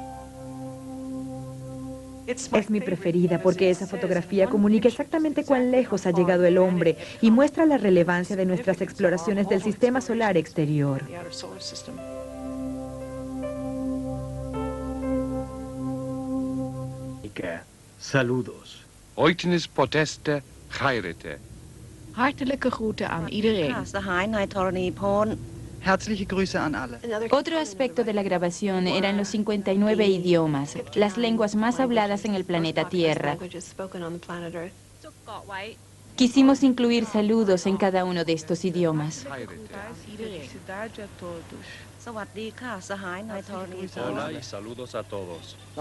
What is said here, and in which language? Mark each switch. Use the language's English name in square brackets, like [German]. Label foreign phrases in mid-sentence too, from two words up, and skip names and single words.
[Spanish] Es mi preferida porque esa fotografía comunica exactamente cuán lejos ha llegado el hombre y muestra la relevancia de nuestras exploraciones del sistema solar exterior. Saludos. [Greek] Οἵτινές ποτ' ἐστέ, χαίρετε. [Dutch] Hartelijke groeten aan iedereen. [German] Herzliche Grüße an alle. [Spanish] Otro aspecto de la grabación eran los 59 idiomas, las lenguas más habladas en el planeta Tierra. Quisimos incluir saludos en cada uno de estos idiomas. Hola y saludos a todos.